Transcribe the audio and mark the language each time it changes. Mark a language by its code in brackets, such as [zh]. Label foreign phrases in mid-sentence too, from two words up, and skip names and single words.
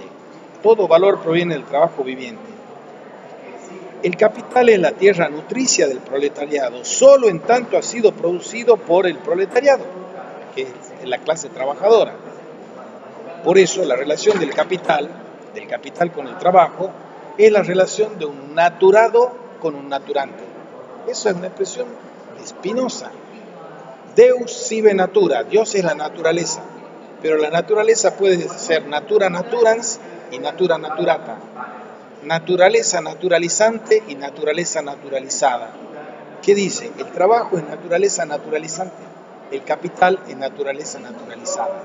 [es] Todo valor proviene del trabajo viviente. El capital es la tierra nutricia del proletariado, solo en tanto ha sido producido por el proletariado, que es la clase trabajadora. Por eso la relación del capital con el trabajo, es la relación de un naturado con un naturante. Eso es una expresión de Spinoza. [la] Deus sive natura, [es] Dios es la naturaleza, pero la naturaleza puede ser [la] natura naturans [es] y [la] natura naturata, [es] naturaleza naturalizante y naturaleza naturalizada. ¿Qué dice? El trabajo es naturaleza naturalizante, el capital es naturaleza naturalizada.